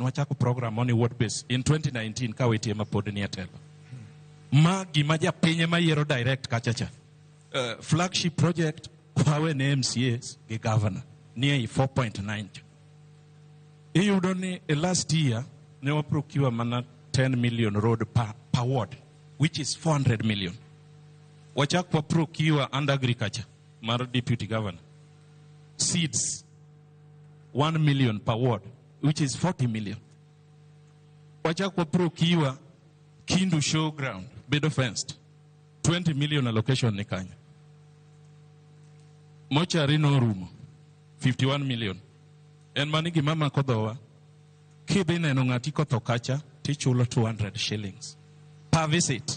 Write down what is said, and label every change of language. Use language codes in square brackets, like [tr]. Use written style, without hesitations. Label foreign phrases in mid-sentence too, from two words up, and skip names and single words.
[luo] Nwachako program ni [en] ward base in 2019 [luo] ka wetie ma pod ni atelo. Ma gima japinye ma yiero direct kachacha. [en] Flagship project [luo] kwawe ne MCAs gi governor ni 4.9. Iyudo ni [en] last year [luo] ne wa [en] procure mana 10 million road per ward, which is 400 million. [luo] Wachak wa [en] procure under agriculture mar deputy governor. Seeds 1 million per ward, which is 40 million. [luo] Wachak wa procure Kindu showground, bedo fenced, [en] 20 million allocation [luo] ni kanya. Mochari no room, 51 million. En manigi mama kodowa, kibi neno ngati kotho kacha, tichulo 200 [en] shillings per visit.